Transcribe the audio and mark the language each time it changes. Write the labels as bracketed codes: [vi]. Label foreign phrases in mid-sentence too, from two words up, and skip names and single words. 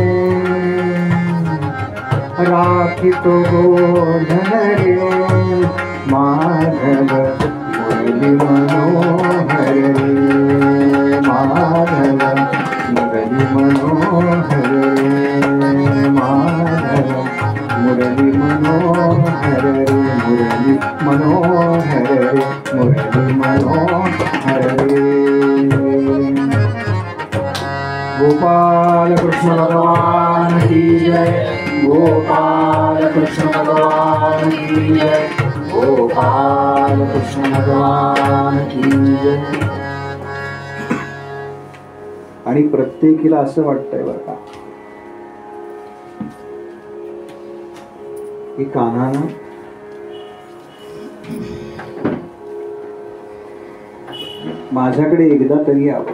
[hi] राखितो गोधन रे, माधव मुरली मनोहर रे, माधव मुरली मनोहर रे, माधव मुरली मनोहर रे, मुरली मनोहर रे, मुरली मनोहर रे. गोपाल कृष्ण भगवान की जय, गोपाल कृष्ण भगवान की जय, गोपाल कृष्ण भगवान की जय. [mr] आणि प्रत्येकीला असं वाटतंय बरं का की कान्हानं माझ्याकडे एकदा तरी यावं.